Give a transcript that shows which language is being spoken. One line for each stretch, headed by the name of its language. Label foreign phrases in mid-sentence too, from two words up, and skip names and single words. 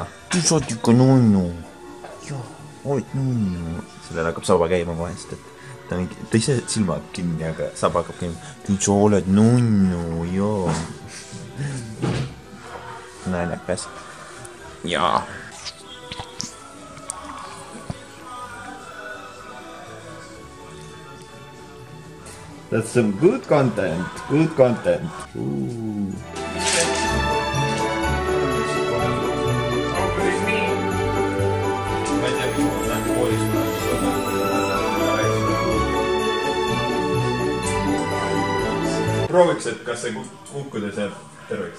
Estonian: Tu saad ikka nunnu. Joo, oled nunnu. Sellel hakkab saba käima vahest, et ta ise silma kinni, aga saba hakkab käima. Tu sa oled nunnu, joo. Naljakas. Jaa.
English: That's some good content. Good content.
Estonian: Prooviks, et kas see kukkudes jääb terveks?